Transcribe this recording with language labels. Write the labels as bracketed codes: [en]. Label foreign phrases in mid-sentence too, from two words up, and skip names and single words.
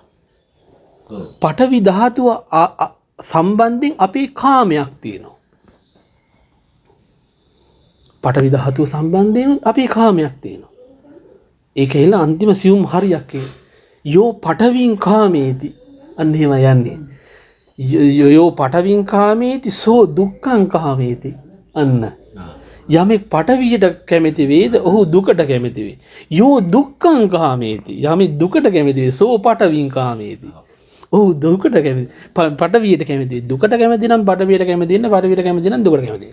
[si] පඨවි ධාතුව සම්බන්ධයෙන් අපේ කාමයක් තියෙනවා. පඨවි ධාතුව සම්බන්ධයෙන් අපේ කාමයක් තියෙනවා. ඒක හිල අන්තිම සියුම් හරියක් [pi] යෝ පඨවින් කාමේති [si] අන්න එහෙම යන්නේ. [pi] යෝ පඨවින් කාමේති සෝ දුක්ඛං කාමේති අන්න. [si] යමෙක් පඨවියට කැමති වේද ඔහු දුකට කැමති වේ. [pi] යෝ දුක්ඛං කාමේති [si] යමෙක් දුකට කැමති වේ [pi] සෝ පඨවින් කාමේති. [si] ඔහු දුකට කැමති පඨවියට කැමති දුකට කැමති නම් පඨවියට කැමති වෙන පඨවියට කැමති නම් දුකට කැමති.